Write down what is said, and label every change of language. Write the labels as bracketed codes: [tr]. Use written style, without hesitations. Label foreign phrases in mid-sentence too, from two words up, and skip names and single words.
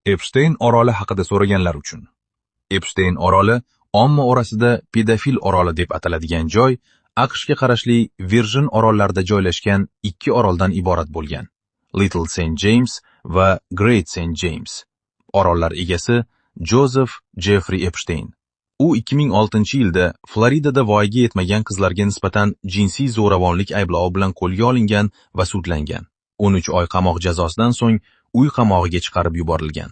[uz] Epstein oroli haqida so'raganlar uchun. Epstein oroli omma orasida pedofil oroli deb ataladigan joy AQShga qarashli Virgin orollarida joylashgan ikki oroldan iborat bo'lgan. Little St. James va Great St. James. Orollar egasi Joseph Jeffrey Epstein. U 2006-yilda Floridada voyaga yetmagan qizlarga nisbatan jinsiy zo'ravonlik ayblovi bilan qo'lga olingan va sudlangan. 13 oy qamoq jazosidan so'ng uy qamog'iga chiqarib yuborilgan.